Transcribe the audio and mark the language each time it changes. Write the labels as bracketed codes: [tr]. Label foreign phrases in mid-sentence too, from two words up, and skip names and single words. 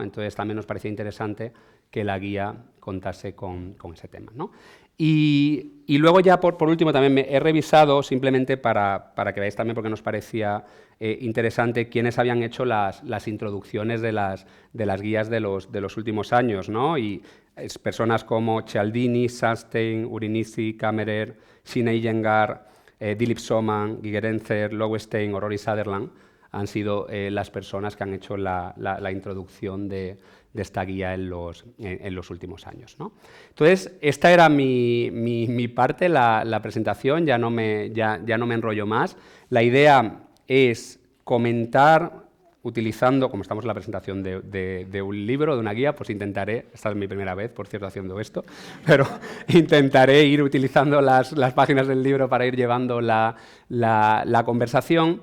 [es] Entonces también nos parecía interesante que la guía contase con ese tema, ¿no? Y luego ya por último también me he revisado simplemente para que veáis también porque nos parecía interesante quiénes habían hecho las introducciones de las guías de los últimos años, ¿no? Y personas como Cialdini, Sunstein, Urinisi, Kammerer, Sine Iyengar, Dilip Soman, Gigerenzer, Lowenstein o Rory Sutherland han sido las personas que han hecho la introducción de esta guía en los últimos años, ¿no? Entonces, esta era mi parte, la presentación, ya no me enrollo más. La idea es comentar, utilizando, como estamos en la presentación de un libro, de una guía, pues intentaré, esta es mi primera vez, por cierto, haciendo esto, pero intentaré ir utilizando las páginas del libro para ir llevando la conversación.